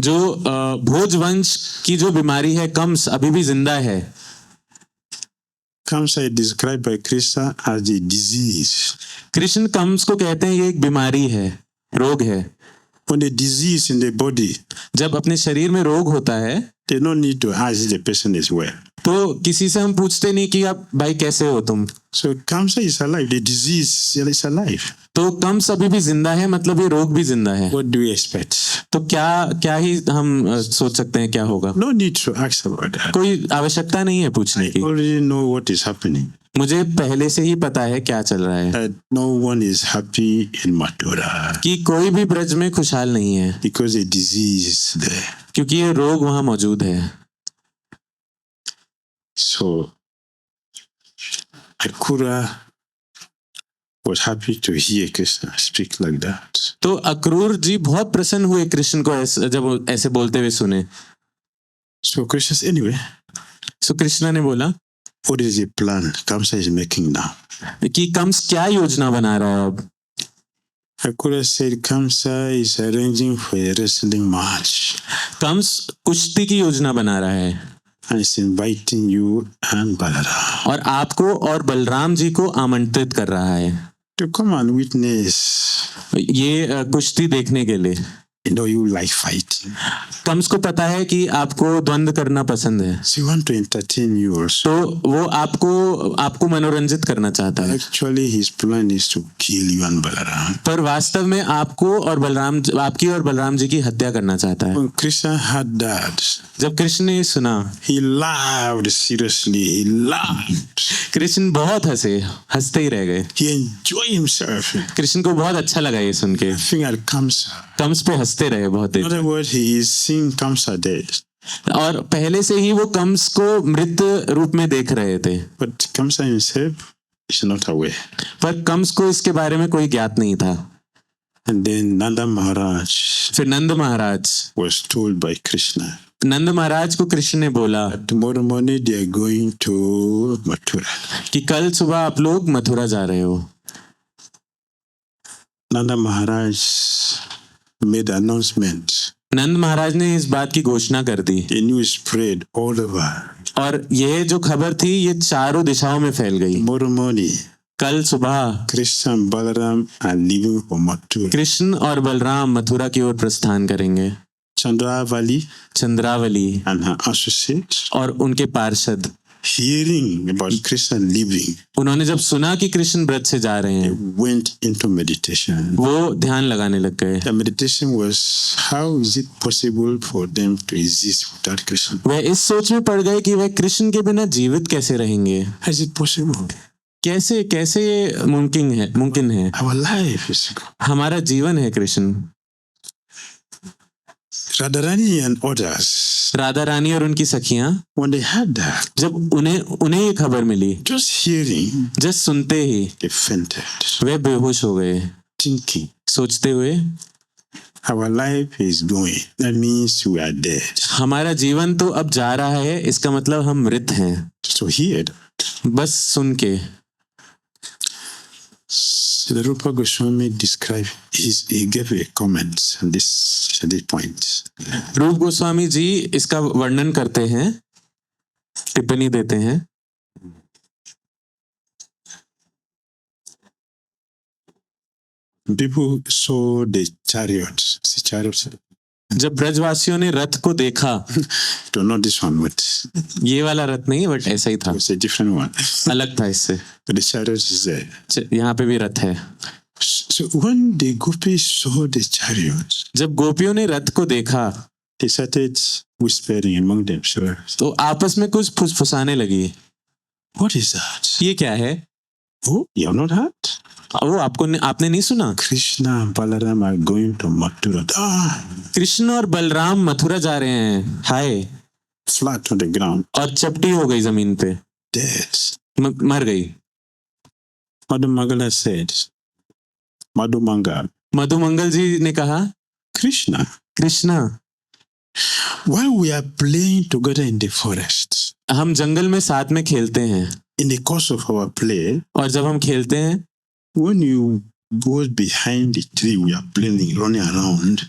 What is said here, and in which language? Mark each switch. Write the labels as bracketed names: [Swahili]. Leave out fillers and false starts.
[Hindi] जो भोज वंश की जो बीमारी है कंस अभी भी जिंदा है। [English] Kamsa is described by Krishna as a disease. [Hindi] Krishna Kans को कहते हैं ये एक बीमारी है, रोग है। [English] When the disease in the body, [Hindi] जब अपने शरीर में रोग होता है [English] they don't need to ask if the person is well. [Hindi] तो किसी से हम पूछते नहीं कि आप भाई कैसे हो तुम। [English] So Kamsa is alive. The disease is alive. [Hindi] तो कंस अभी भी जिंदा है, मतलब ये रोग भी जिंदा है। [English] What do we expect? [Hindi] तो क्या ही हम सोच सकते हैं क्या होगा? [English] No need to ask about that. [Hindi] कोई आवश्यकता नहीं है पूछने [English] I [Hindi] की। [English] already know what is happening. [Hindi] मुझे पहले से ही पता है क्या चल रहा है, [English] That no one is happy in Mathura [Hindi] कि कोई भी ब्रज में खुशहाल नहीं है, [English] because a disease is there. [Hindi] क्योंकि ये रोग वहां मौजूद है। [English] So Akrura was happy to hear Krishna speak like that. [Hindi] तो अक्रूर जी बहुत प्रसन्न हुए कृष्ण को जब वो ऐसे बोलते हुए सुने. [English] So Krishna said, anyway, [Hindi] सो कृष्णा ने बोला [English] what is the plan Kamsa is making now? [Hindi] कि कंस क्या योजना बना रहा है अब. [English] Akrura said Kamsa is arranging for a wrestling match [Hindi] Kans कुश्ती की योजना बना रहा है [English] and is inviting you and Balaram [Hindi] और आपको और बलराम जी को आमंत्रित कर रहा है [English] to come and witness. [Hindi] ये कुश्ती देखने के लिए. [English] You know you like fighting. [Hindi] Kans को पता है कि आपको द्वंद्व करना पसंद है, [English] So you want to entertain you also. [Hindi] तो वो आपको मनोरंजित करना चाहता है. [English] Actually, his plan is to kill you and Balaram. [Hindi] पर वास्तव में आपकी और बलराम जी की हत्या करना चाहता है. [English] When Krishna heard that, [Hindi] जब कृष्ण ने सुना, [English] he laughed seriously. He laughed. [Hindi] Krishna बहुत हंसते ही रह गए. [English] He enjoyed himself. [Hindi] कृष्ण को बहुत अच्छा लगा ये सुन के. [English] Laughing at Kamsa. [Hindi] कंस पे हंसते रहे बहुत [English] In [Hindi] there. [English] other words, he is seeing Kamsa dead. [Hindi] और पहले से ही वो कंस को मृत रूप में देख रहे थे, [English] But Kamsa himself is not aware. [Hindi] पर कंस को इसके बारे में कोई ज्ञात नहीं था. [English] And then Nanda Maharaj [Hindi] फिर नंद महाराज [English] was told by Krishna [Hindi] नंद महाराज को कृष्ण ने बोला [English] that tomorrow morning they are going to Mathura. [Hindi] कि कल सुबह आप लोग मथुरा जा रहे हो. [English] Nanda Maharaj made announcement. [Hindi] नंद महाराज ने इस बात की घोषणा कर दी [English] The news spread all over. [Hindi] और ये जो खबर थी ये चारों दिशाओं में फैल गई. [English] Tomorrow morning, [Hindi] कल सुबह [English] Krishna and Balaram are leaving for Mathura. [Hindi] Krishna और बलराम मथुरा की ओर प्रस्थान करेंगे. [English] Chandravali [Hindi] Chandravali [English] and her associates, [Hindi] और उनके पार्षद, [English] hearing about Krishna leaving, [Hindi] उन्होंने जब सुना कि कृष्ण व्रत से जा रहे हैं, [English] went into meditation. [Hindi] वो ध्यान लगाने लग गए. [English] The meditation was, how is it possible for them to exist without Krishna? [Hindi] वह इस सोच में पड़ गए कि वह कृष्ण के बिना जीवित कैसे रहेंगे. [English] How is it possible? [Hindi] कैसे कैसे ये मुमकिन है. [English] Our life is [Hindi] हमारा जीवन है Krishna. [English] Radharani and others. [Hindi] Radha Rani और उनकी सखियां [English] When they heard that, [Hindi] जब उन्हें ये खबर मिली, [English] just hearing, just [Hindi] सुनते ही [English] they fainted, [Hindi] वे बेहोश हो गए, [English] thinking, [Hindi] सोचते हुए [English] our life is going. That means we are dead. [Hindi] हमारा जीवन तो अब जा रहा है, इसका मतलब हम मृत हैं. [English] So hear that. [Hindi] बस सुन के [English] Srila Rupa Goswami described, he gave a comment on this point. [Hindi] रूप गोस्वामी जी इसका वर्णन करते हैं, टिप्पणी देते हैं. [English] People saw the chariots. See chariots? [Hindi] जब ब्रजवासियों ने रथ को देखा, [English] To not this one, but [Hindi] ये वाला रथ नहीं [English] but [Hindi] ऐसा ही था, [English] it was a different one. [Hindi] अलग था इससे. [English] But the chariots is there. [Hindi] यहाँ पे भी रथ है. [English] So when the gopis saw the chariots, [Hindi] जब गोपियों ने रथ को देखा [English] they started whispering among themselves. [Hindi] तो आपस में कुछ फुसफुसाने लगी. [English] What is that? [Hindi] ये क्या है? [English] Oh, you have not heard? [Hindi] वो आपने नहीं सुना? [English] Krishna and Balaram are going to Mathura. [Hindi] Krishna और बलराम मथुरा जा रहे हैं. हाय. [English] Flat on the ground, [Hindi] और चपटी हो गई जमीन पे, [English] dead. [Hindi] मर गई. [English] Madhu Mangala said, Madhu Mangal, [Hindi] मधु मंगल जी ने कहा, [English] Krishna, [Hindi] Krishna, [English] while we are playing together in the forest, [Hindi] हम जंगल में साथ में खेलते हैं, [English] in the course of our play, [Hindi] और जब हम खेलते हैं, [English] when you go behind the tree, we are playing, running around.